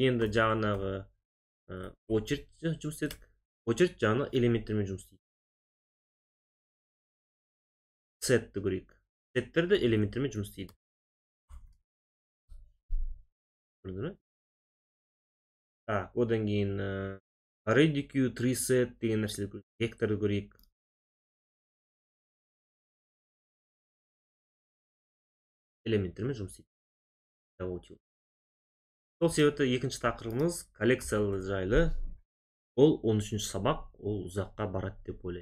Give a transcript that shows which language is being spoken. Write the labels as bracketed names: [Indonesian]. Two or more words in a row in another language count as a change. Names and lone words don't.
[Kazakh] Енді жаңағы очередь жұмыс істедік. Очередь жаңағы элементтермен жұмыс істейді. Сетті көрейік. Сеттер де элементтермен жұмыс істейді. Көрдіңіз бе? Так, одан кейін [English] ready queue, tree set [Kazakh] деген нәрселер көрейік. Векторды көрейік. Элементтермен жұмыс істейді. Сол себепті екінші тақырыбымыз коллекциялар жайлы. Ол 13-ші сабақ, ол ұзаққа барады деп ойлаймын.